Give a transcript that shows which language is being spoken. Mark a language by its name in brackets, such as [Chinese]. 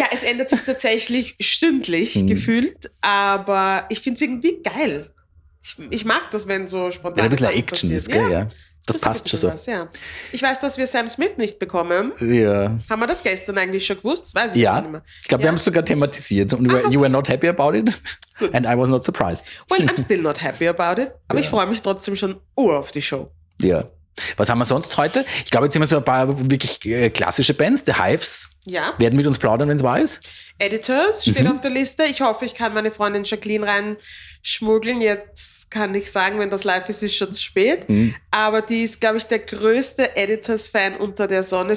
[German] Ja, es ändert sich tatsächlich stündlich gefühlt, aber ich finde es irgendwie geil. Ich mag das, wenn so spontan ein bisschen Action ist, gell? Ja. Das passt schon so. Ja. Ich weiß, dass wir Sam Smith nicht bekommen. Ja. Haben wir das gestern eigentlich schon gewusst? Das weiß ich jetzt nicht mehr. Ich glaube, wir haben es sogar thematisiert. [English] Und you were not happy about it? Good. And I was not surprised. Well, I'm still not happy about it. [German] Aber ich freue mich trotzdem schon auf die Show. Ja. Was haben wir sonst heute? Ich glaube, jetzt sind wir so ein paar wirklich klassische Bands. The Hives werden mit uns plaudern, wenn es wahr ist. Editors steht auf der Liste. Ich hoffe, ich kann meine Freundin Jacqueline reinschmuggeln. Jetzt kann ich sagen, wenn das live ist, ist schon zu spät. Aber die ist, glaube ich, der größte Editors-Fan unter der Sonne.